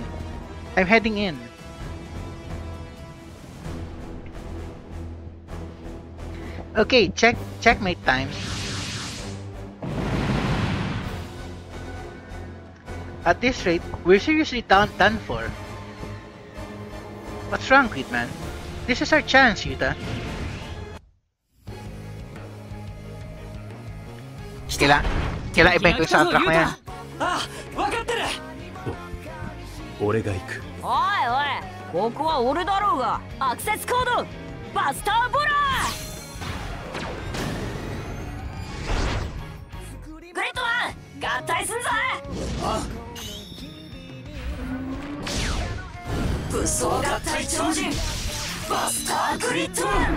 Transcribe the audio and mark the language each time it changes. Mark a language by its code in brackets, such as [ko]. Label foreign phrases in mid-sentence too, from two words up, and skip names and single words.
[en] I'm heading in. Okay, checkmate time. At this rate, we're seriously done for. What's wrong, Gridman? This is our chance, Yuta. [tl] Kailangan iba yung soundtrack na yan. [ja] 俺が行く。おいおい、ここは俺だろうが。アクセスコードバスターボラー。グリッドマン合体すんぞ。武装合体超人バスターグリッドマン。